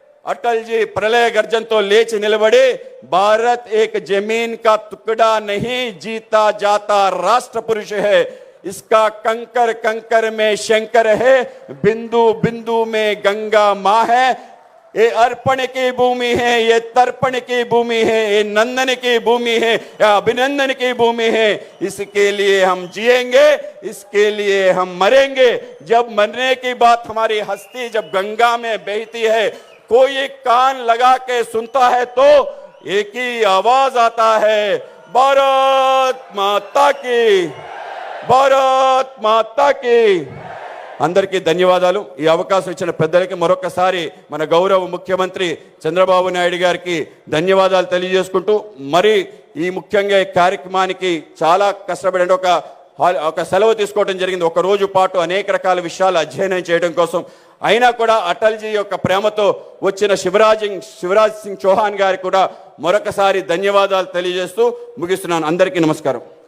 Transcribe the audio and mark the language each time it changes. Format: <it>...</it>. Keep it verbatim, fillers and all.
<te>అటల్జీ ప్రళయ గర్జనతో లేచి నిలబడి</te> <hi>భారత్ ఏక్ జమీన్ కా తుకడా నహీ జీతా జాతా రాష్ట్ర పురుష హై, ఇస్కా కంకర్ కంకర్ మే శంకర్ హై, బిందు బిందు మే గంగా మా హై, ये अर्पण की भूमि है, ये तर्पण की भूमि है, ये नंदन की भूमि है, या अभिनंदन की भूमि है, इसके लिए हम जिएंगे, इसके लिए हम मरेंगे। जब मरने की बात हमारी हस्ती जब गंगा में बहती है, कोई कान लगा के सुनता है तो एक ही आवाज आता है, भारत माता की, भारत माता की।</hi> <te>అందరికీ ధన్యవాదాలు. ఈ అవకాశం ఇచ్చిన పెద్దలకి మరొకసారి మన గౌరవ ముఖ్యమంత్రి చంద్రబాబు నాయుడు గారికి ధన్యవాదాలు తెలియజేసుకుంటూ, మరి ఈ ముఖ్యంగా ఈ కార్యక్రమానికి చాలా కష్టపడి ఒక ఒక సెలవు తీసుకోవడం జరిగింది. ఒక రోజు పాటు అనేక రకాల విషయాలు అధ్యయనం చేయడం కోసం. అయినా కూడా అటల్జీ యొక్క ప్రేమతో వచ్చిన శివరాజ్ శివరాజ్ సింగ్ చౌహాన్ గారికి కూడా మరొకసారి ధన్యవాదాలు తెలియజేస్తూ ముగిస్తున్నాను. అందరికీ నమస్కారం.</te>